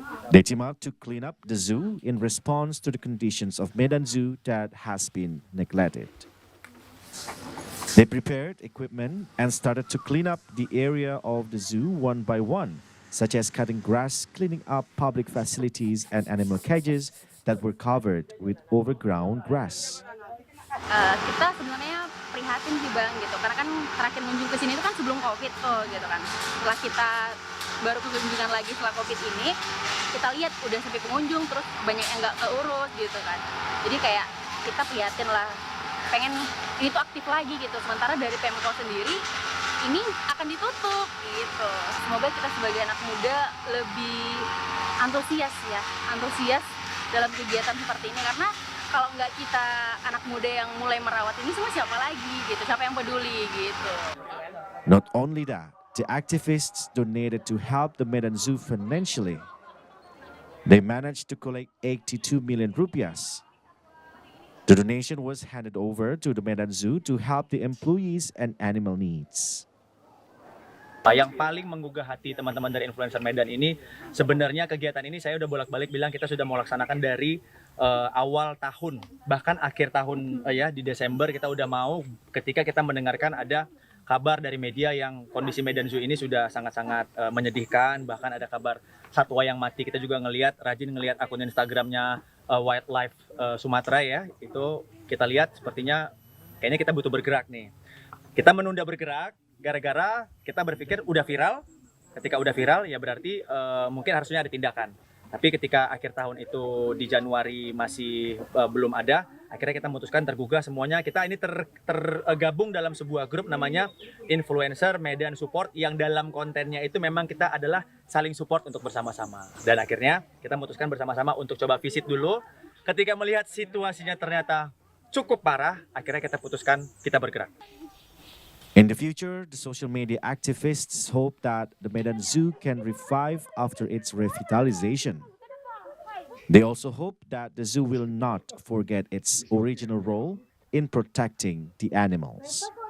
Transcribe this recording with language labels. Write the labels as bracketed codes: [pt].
[en] They team up to clean up the zoo in response to the conditions of Medan Zoo that has been neglected. They prepared equipment and started to clean up the area of the zoo one by one, such as cutting grass, cleaning up public facilities and animal cages that were covered with overgrown grass. [id] Kita sebenarnya prihatin sih Bang gitu, karena kan terakhir kunjung ke sini itu kan sebelum Covid tuh gitu kan. Setelah kita baru kunjungan lagi setelah Covid ini, kita lihat udah sampai pengunjung terus banyak yang nggak keurus gitu kan. Jadi kayak kita prihatin lah, pengen ini tuh aktif lagi gitu. Sementara dari Pemko sendiri ini akan ditutup gitu. Semoga kita sebagai anak muda lebih antusias dalam kegiatan seperti ini, karena kalau nggak kita anak muda yang mulai merawat ini semua siapa lagi gitu, siapa yang peduli gitu. [en] Not only that, the activists donated to help the Medan Zoo financially. They managed to collect 82 million rupiahs. The donation was handed over to the Medan Zoo to help the employees and animal needs. [id] Yang paling menggugah hati teman-teman dari influencer Medan ini, sebenarnya kegiatan ini saya udah bolak-balik bilang kita sudah mau laksanakan dari awal tahun, bahkan akhir tahun ya di Desember kita udah mau, ketika kita mendengarkan ada kabar dari media yang kondisi Medan Zoo ini sudah sangat-sangat menyedihkan, bahkan ada kabar satwa yang mati. Kita juga rajin ngelihat akun Instagramnya Wildlife Sumatera ya, itu kita lihat sepertinya kayaknya kita butuh bergerak nih. Kita menunda bergerak gara-gara kita berpikir udah viral. Ketika udah viral ya berarti mungkin harusnya ada tindakan. Tapi ketika akhir tahun itu di Januari masih belum ada, akhirnya kita memutuskan tergugah semuanya. Kita ini tergabung dalam sebuah grup namanya Influencer Medan Support, yang dalam kontennya itu memang kita adalah saling support untuk bersama-sama. Dan akhirnya kita memutuskan bersama-sama untuk coba visit dulu. Ketika melihat situasinya ternyata cukup parah, akhirnya kita putuskan kita bergerak. [en] In the future, the social media activists hope that the Medan Zoo can revive after its revitalization. They also hope that the zoo will not forget its original role in protecting the animals.